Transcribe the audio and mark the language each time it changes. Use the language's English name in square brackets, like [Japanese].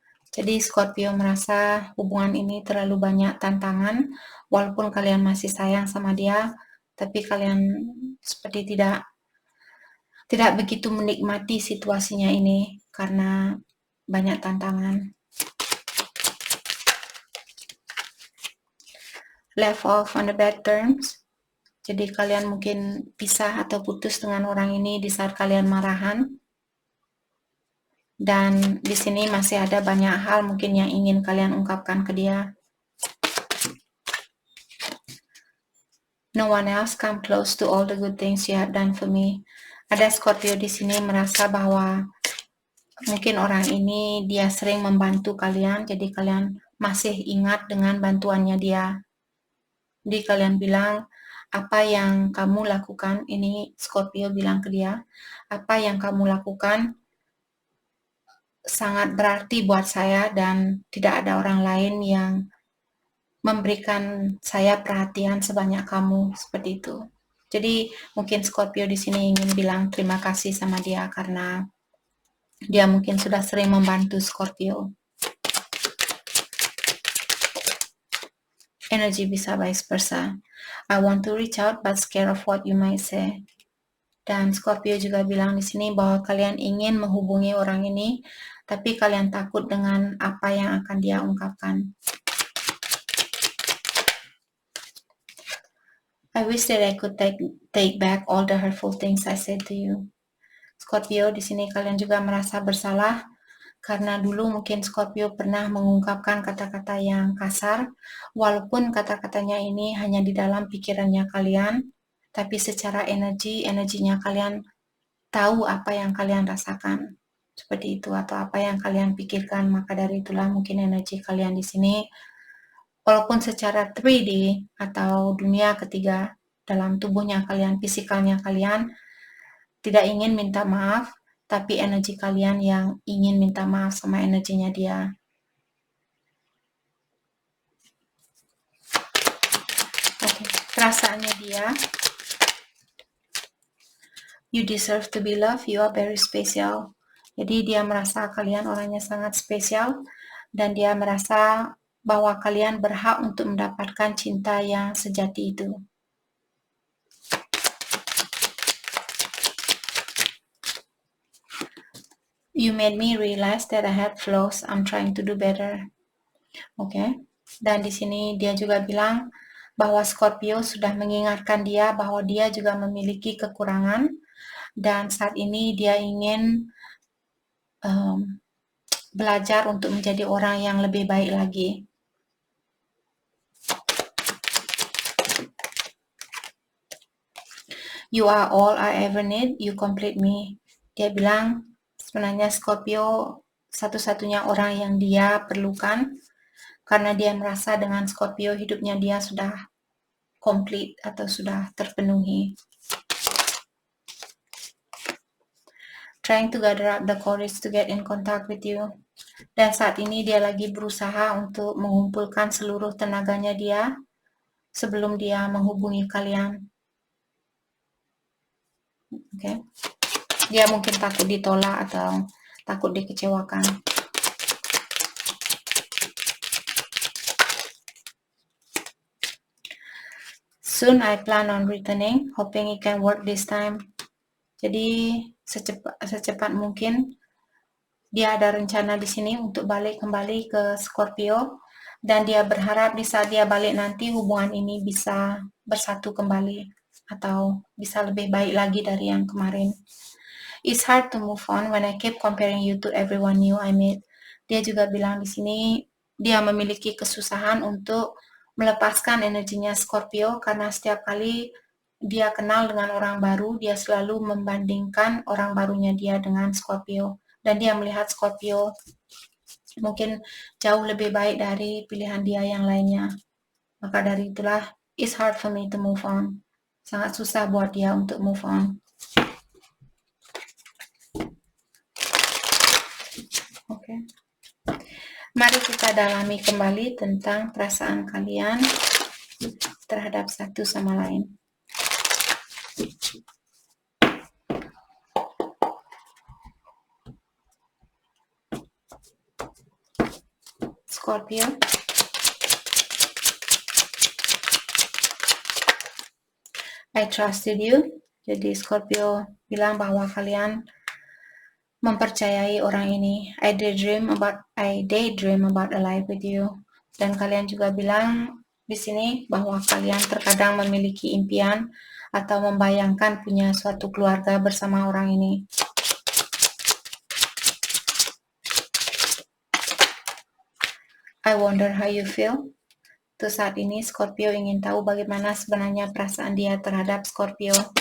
[Indonesian] Jadi Scorpio merasa hubungan ini terlalu banyak tantangan, walaupun kalian masih sayang sama dia, tapi kalian seperti tidak begitu menikmati situasinya ini karena banyak tantangan. [English] Left off on the bad terms. [Indonesian] Jadi kalian mungkin pisah atau putus dengan orang ini di saat kalian marahan. Dan di sini masih ada banyak hal mungkin yang ingin kalian ungkapkan ke dia. [English] No one else come close to all the good things you have done for me. [Indonesian] Ada Scorpio di sini merasa bahwa mungkin orang ini dia sering membantu kalian, jadi kalian masih ingat dengan bantuannya dia. Jadi kalian bilang, apa yang kamu lakukan, ini Scorpio bilang ke dia, apa yang kamu lakukan sangat berarti buat saya dan tidak ada orang lain yang memberikan saya perhatian sebanyak kamu, seperti itu. Jadi mungkin Scorpio di sini ingin bilang terima kasih sama dia karena dia mungkin sudah sering membantu Scorpio. Energi bisa vice versa. [English] I want to reach out but scared of what you might say. [Indonesian] Dan Scorpio juga bilang di sini bahwa kalian ingin menghubungi orang ini, tapi kalian takut dengan apa yang akan dia ungkapkan. [English] I wish that I could take back all the hurtful things I said to you. [Indonesian] Scorpio, di sini kalian juga merasa bersalah karena dulu mungkin Scorpio pernah mengungkapkan kata-kata yang kasar, walaupun kata-katanya ini hanya di dalam pikirannya kalian, tapi secara energinya kalian tahu apa yang kalian rasakan. Seperti itu, atau apa yang kalian pikirkan. Maka dari itulah mungkin energi kalian di sini, walaupun secara 3D atau dunia ketiga dalam tubuhnya kalian, fisikalnya kalian tidak ingin minta maaf, tapi energi kalian yang ingin minta maaf sama energinya dia. Oke, perasaannya dia, [English] you deserve to be loved, you are very special. [Indonesian] Jadi dia merasa kalian orangnya sangat spesial, dan dia merasa bahwa kalian berhak untuk mendapatkan cinta yang sejati itu. [English] You made me realize that I had flaws. I'm trying to do better. Oke. [Indonesian] Dan di sini dia juga bilang bahwa Scorpio sudah mengingatkan dia bahwa dia juga memiliki kekurangan, dan saat ini dia ingin belajar untuk menjadi orang yang lebih baik lagi. [English] You are all I ever need, you complete me. [Indonesian] Dia bilang sebenarnya Scorpio satu-satunya orang yang dia perlukan, karena dia merasa dengan Scorpio hidupnya dia sudah komplit atau sudah terpenuhi. [English] Trying to gather up the courage to get in contact with you. [Indonesian] Dan saat ini dia lagi berusaha untuk mengumpulkan seluruh tenaganya dia sebelum dia menghubungi kalian. Oke. Dia mungkin takut ditolak atau takut dikecewakan. [English] Soon I plan on returning, hoping it can work this time. [Indonesian] Jadi secepat mungkin dia ada rencana di sini untuk balik kembali ke Scorpio, dan dia berharap di saat dia balik nanti hubungan ini bisa bersatu kembali atau bisa lebih baik lagi dari yang kemarin. [English] It's hard to move on when I keep comparing you to everyone new I meet. [Indonesian] Dia juga bilang di sini dia memiliki kesusahan untuk melepaskan energinya Scorpio, karena setiap kali dia kenal dengan orang baru, dia selalu membandingkan orang barunya dia dengan Scorpio, dan dia melihat Scorpio mungkin jauh lebih baik dari pilihan dia yang lainnya. Maka dari itulah [English] it's hard for me to move on. [Indonesian] Sangat susah buat dia untuk move on. Oke. Mari kita dalami kembali tentang perasaan kalian terhadap satu sama lain. Scorpio. [English] I trusted you. [Indonesian] Jadi Scorpio bilang bahwa kalian mempercayai orang ini. [English] I daydream about a life with you. [Indonesian] Dan kalian juga bilang di sini bahwa kalian terkadang memiliki impian atau membayangkan punya suatu keluarga bersama orang ini. [English] I wonder how you feel. [Indonesian] Untuk saat ini Scorpio ingin tahu bagaimana sebenarnya perasaan dia terhadap Scorpio.